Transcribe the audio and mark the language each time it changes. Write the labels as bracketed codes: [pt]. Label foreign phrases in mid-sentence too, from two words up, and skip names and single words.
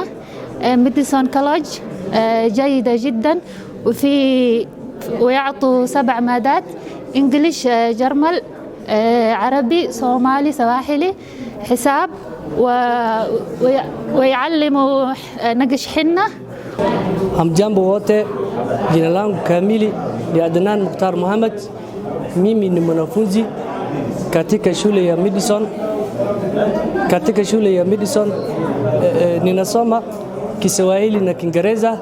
[ar] ميديسون كولج جيدة جدا، ويعطوا 7 مادات: إنجليش، جرمل، عربي، صومالي، سواحلي، حساب، ويعلموا نقش حنة. [sw] Hamjambo wote, jina langu kamili ni Adnan Mukhtar Mohamed. Mimi ni mwanafunzi katika shule ya Madison. Ninasoma Kiswahili na Kiingereza.